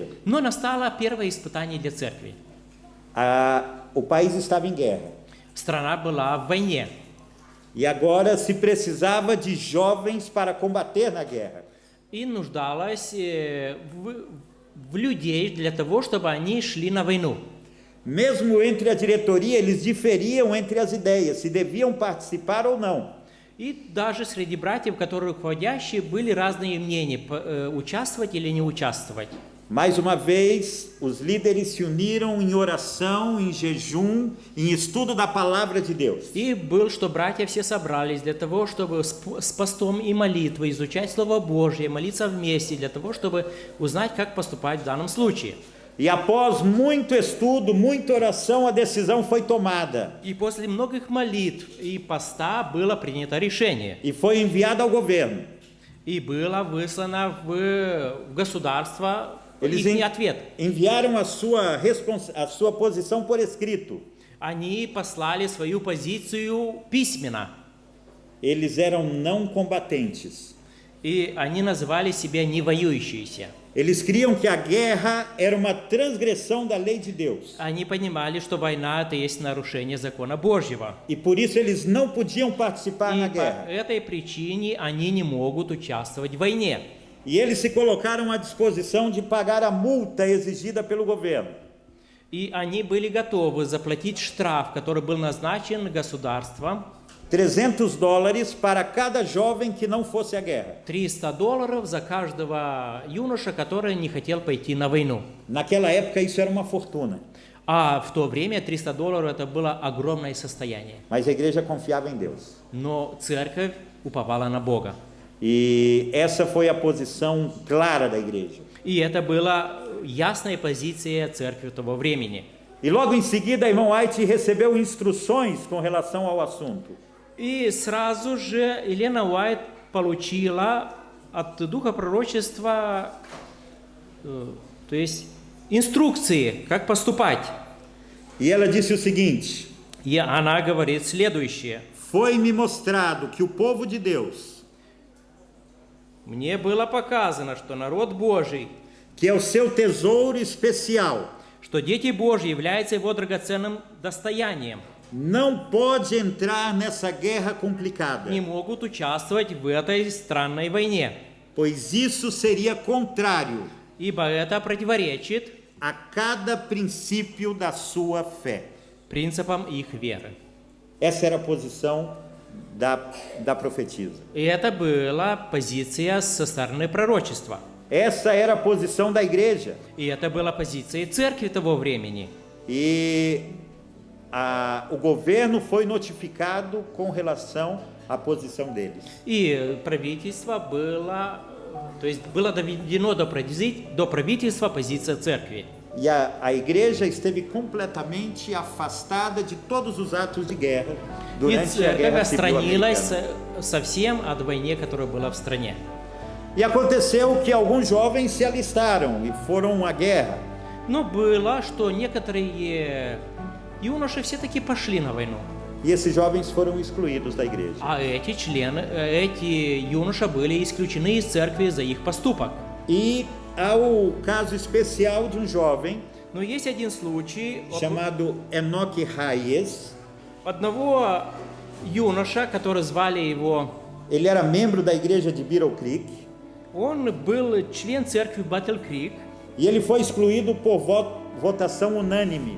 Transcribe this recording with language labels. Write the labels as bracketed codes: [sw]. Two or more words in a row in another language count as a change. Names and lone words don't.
[ru] Но настало первое испытание для церкви. [pt] O país estava em guerra. [ru] Страна была в войне. [pt] E agora se precisava de jovens para combater na guerra. [ru] И нуждалась в людей для того, чтобы они шли на войну. [pt] Mesmo entre a diretoria, eles diferiam entre as ideias, se deviam participar ou não. [ru] И даже среди братьев, которые руководящие, были разные мнения, участвовать или не участвовать. [pt] Mais uma vez, os líderes se uniram em oração, em jejum, em estudo da palavra de Deus. [ru] И был, что братья все собрались для того, чтобы с постом и молитвой изучать Слово Божье, молиться вместе, для того, чтобы узнать, как поступать в данном случае. [pt] E após muito estudo, muita oração, a decisão foi tomada. [ru] И после многих молитв и поста было принято решение. [pt] E foi enviada ao governo. [ru] И было выслано в государство [pt] Eles [ru] их ответ. [pt] enviaram a sua posição por escrito. [ru] Они послали свою позицию письменно. [pt] Eles eram não combatentes. [ru] И они называли себя не воюющиеся. [pt] Eles criam que a guerra era uma transgressão da lei de Deus. [ru] Они понимали, что война – это есть нарушение закона Божьего. [pt] E por isso eles não podiam participar na [ru] И по [pt] guerra. [ru] этой причине они не могут участвовать в войне. [pt] E eles se colocaram à disposição de pagar a multa exigida pelo governo. [ru] И они были готовы заплатить штраф, который был назначен государством, [pt] $300 para cada jovem que não fosse à guerra. [ru] $300 за каждого юноша, который не хотел пойти на войну. [pt] Naquela época isso era uma fortuna, [ru] А в то время $300 это было огромное состояние. [pt] mas a igreja confiava em Deus. [ru] Но церковь уповала на Бога. [pt] E essa foi a posição clara da igreja. [ru] И это была ясная позиция церкви того времени. [pt] E logo em seguida, a irmã White recebeu instruções com relação ao assunto. [ru] И сразу же Елена Уайт получила от Духа Пророчества, то есть инструкции, как поступать. [pt] E ela disse o seguinte: [ru] И она говорит следующее. [pt] foi-me mostrado que o povo de Deus, [ru] Мне было показано, что народ Божий, [pt] que é o seu tesouro especial, [ru] что дети Божьи являются его драгоценным достоянием, [pt] não pode entrar nessa guerra complicada, [ru] не могут участвовать в этой странной войне, [pt] pois isso seria contrário [ru] ибо это противоречит [pt] a cada princípio da sua fé. [ru] принципам их веры. [pt] Essa era a posição da profetisa. [ru] И это была позиция со стороны пророчества. [pt] Essa era a posição da igreja. [ru] И это была позиция церкви того времени. [pt] E o governo foi notificado com relação à posição deles. [ru] И правительство было, то есть было доведено до правительства позиция церкви. [pt] E a igreja esteve completamente afastada de todos os atos de guerra [ru] И [pt] durante a [ru] церковь [pt] Guerra Civil [ru] отстранилась [pt] Americana. [ru] совсем от войны, которая была в стране. [pt] E aconteceu que alguns jovens se alistaram e foram à guerra. [ru] Но было, что некоторые юноши все-таки пошли на войну. [pt] E esses jovens foram excluídos da igreja. [ru] А эти юноши были исключены из церкви за их поступок. [pt] E há o caso especial de um jovem [ru] Но есть один случай [pt] chamado Enoque Reyes. [ru] одного юноша, который звали его, [pt] Ele era membro da igreja de Beetle Creek [ru] он был член церкви Battle Creek, [pt] e ele foi excluído por votação unânime.